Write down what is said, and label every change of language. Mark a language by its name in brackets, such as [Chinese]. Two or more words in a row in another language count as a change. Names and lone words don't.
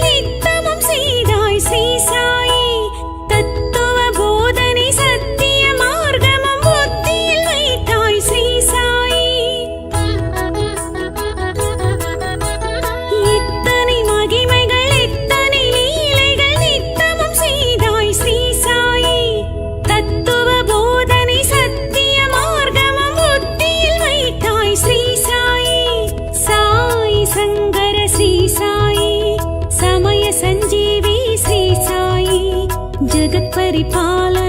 [Tamil] நித்தமும் செய்தாய் ஸ்ரீ சாயி தத்துவ போதனை சத்திய மார்க்கமும் புத்தியில் வைத்தாய் ஸ்ரீ சாயி எத்தனை மகிமைகள் எத்தனை லீலைகள் நித்தமும் செய்தாய் ஸ்ரீ சாயி தத்துவ போதனை சத்திய மார்க்கமும் புத்தியில் வைத்தாய் ஸ்ரீ சாயி [Sanskrit] साई संगर श्री साई समय संजीवी श्री साई जगत परिपालन